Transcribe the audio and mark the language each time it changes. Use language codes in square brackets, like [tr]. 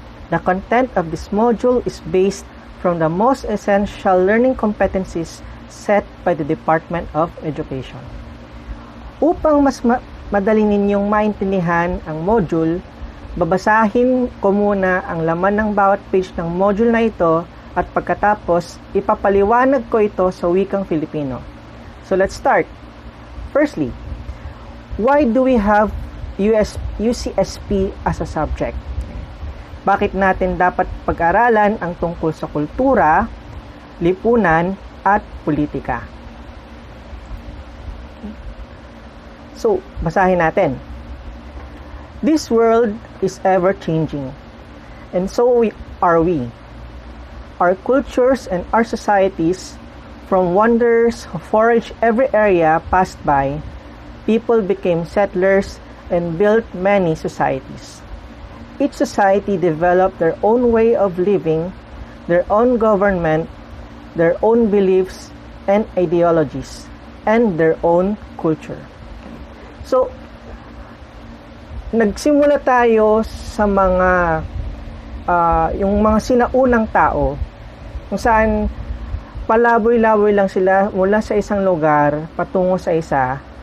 [en] The content of this module is based from the Most Essential Learning Competencies set by the Department of Education. [tl] Upang mas madali ninyong maintindihan ang module, babasahin ko muna ang laman ng bawat page ng module na ito at pagkatapos ipapaliwanag ko ito sa wikang Filipino. [en] So let's start. Firstly, why do we have UCSP as a subject? [tl] Bakit natin dapat pag-aralan ang tungkol sa kultura, lipunan, at politika? So, basahin natin. [en] This world is ever-changing, and so are we. Our cultures and our societies, from wanderers who foraged every area passed by, people became settlers and built many societies. Each society developed their own way of living, their own government, their own beliefs and ideologies, and their own culture. [tl] So, nagsimula tayo sa mga yung mga sinaunang tao kung saan palaboy-laboy lang sila mula sa isang lugar patungo sa isa.